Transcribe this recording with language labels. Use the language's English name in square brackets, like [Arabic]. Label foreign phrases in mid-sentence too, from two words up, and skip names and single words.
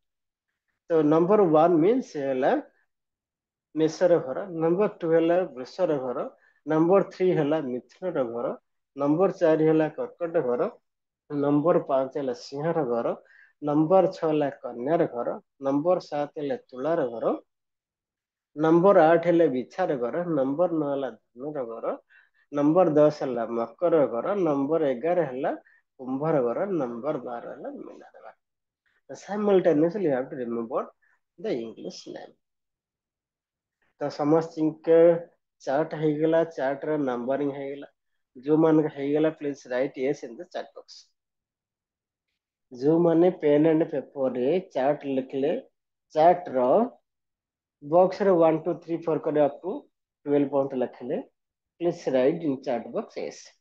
[Odia] ତ ନମ୍ବର 1 ମିନ୍ସ ହେଲା ମେଷର ଘର, ନମ୍ବର 2 ହେଲା ବୃଷର ଘର, ନମ୍ବର 3 ହେଲା ମିଥୁନର ଘର, ନମ୍ବର 4 ହେଲା କର୍କଟ ଘର, ନମ୍ବର 5 ହେଲା ସିଂହର ଘର, ନମ୍ବର 6 ହେଲା କନ୍ୟାର ଘର, ନମ୍ବର 7 ହେଲା ତୁଳାର ଘର, ନମ୍ବର 8 ହେଲେ ବିଛାର ଘର, ନମ୍ବର 9 ହେଲା ଧନୁର ଘର, ନମ୍ବର 10 ହେଲା ମକର ଘର, ନମ୍ବର 11 ହେଲା କୁମ୍ଭର ଘର, ନମ୍ବର 12 ହେଲା ମୀନର ଘର। [English] Simultaneously you have to remember the English name. [Odia] ତ ସମସ୍ତଙ୍କ ଚାର୍ଟ ହେଇଗଲା, ଚାର୍ଟ ର ନମ୍ବରିଂ ହେଇଗଲା। ଯୋଉମାନଙ୍କ ହେଇଗଲା [English] please write yes in the chat box. [Odia] ଯୋଉମାନେ ପେନ୍ ଆଣ୍ଡ ପେପରରେ ଚାର୍ଟ ଲେଖିଲେ ଚାର୍ଟ ର ବକ୍ସରେ 1 2 3 4 କରି [English] up to [Odia] 12 पॉइंट लिखिले [English] please write in chat box yes